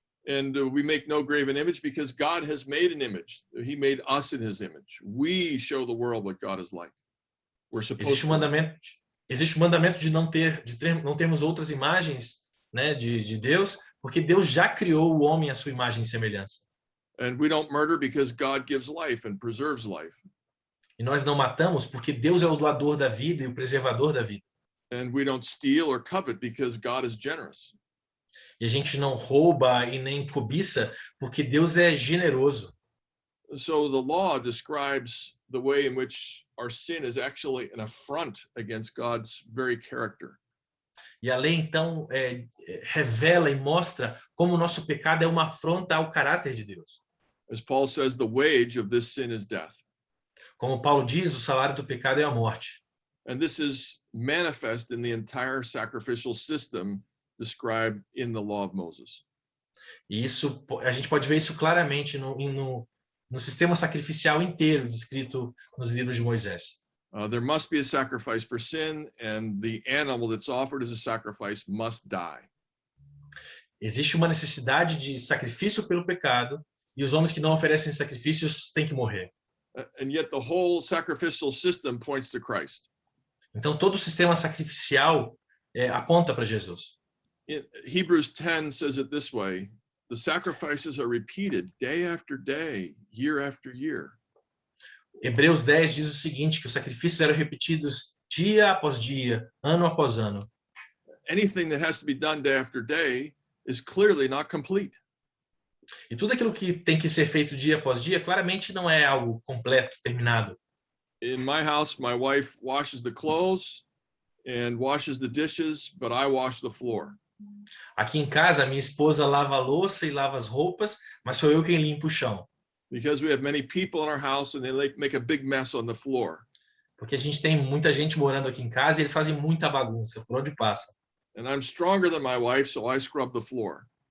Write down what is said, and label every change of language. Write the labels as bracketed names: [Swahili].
[English] And we make no graven image because God has made an image. He made us in his image. We show the world what God is like. We're supposed [Portuguese] existe o mandamento de não termos outras imagens, né, de Deus, porque Deus já criou o homem à sua imagem e semelhança. [English] And we don't murder because God gives life and preserves life. [Portuguese] E nós não matamos porque Deus é o doador da vida e o preservador da vida. [English] And we don't steal or covet because God is generous. [Portuguese] E a gente não rouba e nem cobiça porque Deus é generoso. [English] So the law describes the way in which our sin is actually an affront against God's very character. [Portuguese] E a lei, então, revela e mostra como o nosso pecado é uma afronta ao caráter de Deus. [English] As Paul says, the wage of this sin is death. [Portuguese] Como Paulo diz, o salário do pecado é a morte. [English] And this is manifest in the entire sacrificial system described in the law of Moses. [Portuguese] E isso, a gente pode ver isso claramente no sistema sacrificial inteiro descrito nos livros de Moisés. [English] There must be a sacrifice for sin, and the animal that's offered as a sacrifice must die. [Portuguese] Existe uma necessidade de sacrifício pelo pecado, e os homens que não oferecem sacrifícios têm que morrer. [English] And yet the whole sacrificial system points to Christ. [Portuguese] Então todo o sistema sacrificial aponta para Jesus. [English] Hebrews 10 says it this way: the sacrifices are repeated day after day, year after year. [Portuguese] Hebreus 10 diz o seguinte, que os sacrifícios eram repetidos dia após dia, ano após ano. [English] Anything that has to be done day after day is clearly not complete. [Portuguese] E tudo aquilo que tem que ser feito dia após dia, claramente não é algo completo, terminado. [English] In my house, my wife washes the clothes and washes the dishes, but I wash the floor. [Portuguese] Aqui em casa, minha esposa lava a louça e lava as roupas, mas sou eu quem limpa o chão. [English] Because we have many people in our house and they make a big mess on the floor. [Portuguese] Porque a gente tem muita gente morando aqui em casa e eles fazem muita bagunça por onde passam. [English] And I'm stronger than my wife, so I scrub the floor.